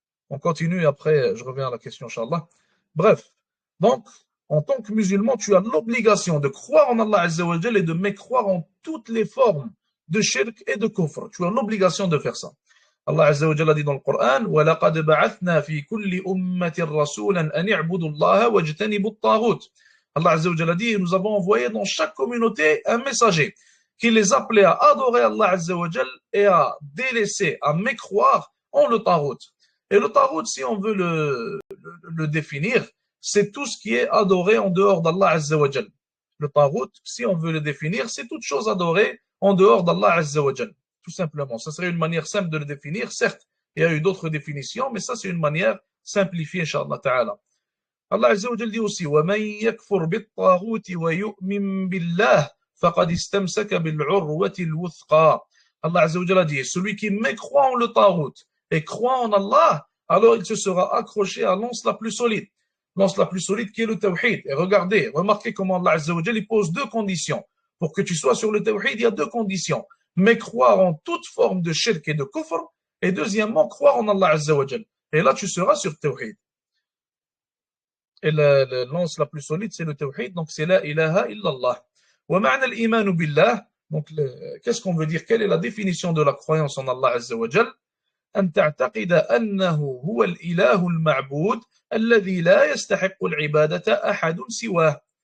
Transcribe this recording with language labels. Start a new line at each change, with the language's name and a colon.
French: On continue et après, je reviens à la question, Inch'Allah. Bref, donc, en tant que musulman, tu as l'obligation de croire en Allah Azza wa Jal et de mécroire en toutes les formes de shirk et de kufr. Tu as l'obligation de faire ça. Allah Azza wa Jal a dit dans le Coran
Arabic: وَلَقَدْ بَعَثْنَا فِي كُلِّ أُمَّةٍ رَسُولًا أَنِ اعْبُدُوا اللَّهَ وَاجْتَنِبُوا الطَّاغُوتَ.
French: Allah Azza wa Jal a dit nous avons envoyé dans chaque communauté un messager qui les appelait à adorer Allah Azza wa Jal et à délaisser, à mécroire en le Tarout. Et le Tarout, si on veut le définir, c'est tout ce qui est adoré en dehors d'Allah Azza wa Jal. Le Tarout, si on veut le définir, c'est toute chose adorée en dehors d'Allah Azza wa Jal. Tout simplement. Ça serait une manière simple de le définir. Certes, il y a eu d'autres définitions, mais ça, c'est une manière simplifiée, Inch'Allah Ta'ala. Allah Azza wa Jal dit aussi
Arabic: وَمَنْ يَكْفُرْ بِالطَّاغُوتِ وَيُؤْمِنْ بِاللَّهِ فَقَدْ اسْتَمْسَكَ بِالْعُرْوَةِ الْوُثْقَى.
French: Allah Azza wa Jal a dit celui qui mécroit en le Tarout et croit en Allah, alors il se sera accroché à l'anse la plus solide. L'anse la plus solide qui est le tawhid. Et regardez, remarquez comment Allah Azza wa Jal il pose deux conditions. Pour que tu sois sur le tawhid, il y a deux conditions. Mais croire en toute forme de shirk et de kufr, et deuxièmement, croire en Allah Azza wa Jal. Et là, tu seras sur tawhid. Et la lance la plus solide, c'est le tawhid, donc c'est la ilaha illallah.
Arabic: Wa ma'na al-iman billah,
French: donc qu'est-ce qu'on veut dire? Quelle est la définition de la croyance en Allah Azza wa Jal?
Arabic: أن تعتقد أنه هو الإله المعبود الذي لا يستحق العبادة أحد سواه.